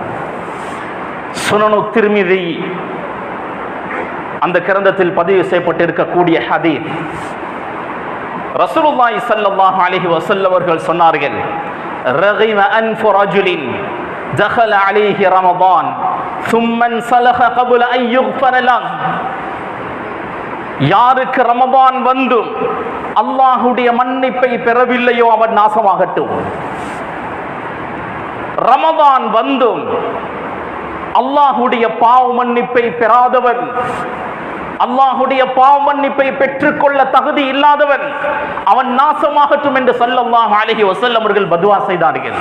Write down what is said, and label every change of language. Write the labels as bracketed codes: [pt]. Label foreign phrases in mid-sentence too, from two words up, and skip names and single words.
[ta] சுனனு திர்மிதி அந்த கிரந்தத்தில் பதிவு செய்யப்பட்டிருக்கக்கூடிய ஹதீஸ், [ar] رسول الله صلى الله عليه وسلم [ta] அவர்கள் சொன்னார்கள், [ar] رغم أنف رجل دخل عليه رمضان ثم انسلخ قبل ان يغفر له. [ta] யாருக்கு ரமதான் வந்தும் அல்லாஹ்வுடைய மன்னிப்பை பெறவில்லையோ அவன் நாசமாகட்டும். ரமதான் வந்தும் அல்லாஹ்வுடைய பாவ மன்னிப்பை பெறாதவன், அல்லாஹ்வுடைய பாவ மன்னிப்பை பெற்றுக்கொள்ள தகுதி இல்லாதவன், அவன் நாசமாகட்டும் என்று [ar] صلى الله عليه وسلم [ta] அவர்கள் பதுவா செய்தார்கள்.